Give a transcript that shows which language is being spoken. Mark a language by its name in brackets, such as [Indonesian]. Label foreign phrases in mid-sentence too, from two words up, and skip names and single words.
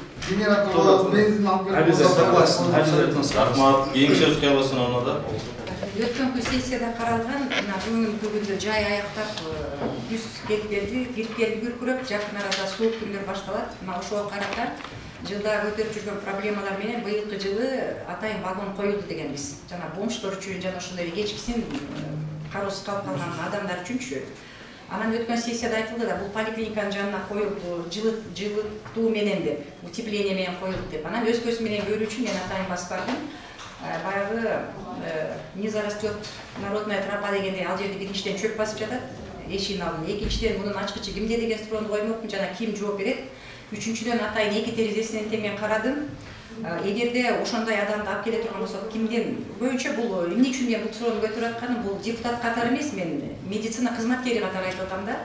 [Kyrgyz] генератор бензин алып [Russian] Обязательно согласен, обязательно согласен. [Kyrgyz] Рахмат. Кийинки сөз кыяласын аны да. Өткөнкү сессияда каралган мына бүгүнкү күндө жай аяктап күз келип келди, күркүрөп, жакын арада суук күндөр башталат. Мына ошого карата жылда көтөрүп жүргөн проблемалар менен быйылкы жылы атайын вагон коюлду дегенбиз. Жана бомждор үчүн жана ошондой кечкисин кароосуз калып калган адамдар үчүнчү. Анан өткөн сессияда айтылды да, бул поликлиниканын жанына коюлду, жылытуу менен деп, утепление менен коюлду деп. Анан өзгөсү менен көрүү үчүн мен атайын баспадым. Баягы [Russian] не зарастет народная тропа [Kyrgyz] дегенде ал жерде биринчиден чөп басып жатат, эшигин алдын. Экинчиден мунун ачкычы кимде деген суроону коймокмун, жана ким жооп берет. Үчүнчүдөн атайын эки терезесинен темен карадым. Эгерде ошондой адамды алып келе турган болсок, кимден көбүнчө бул эмне үчүн мен бул суроону көтөрүп атканым, бул депутат катары эмес, мен медицина кызматкери катары айтып атам да.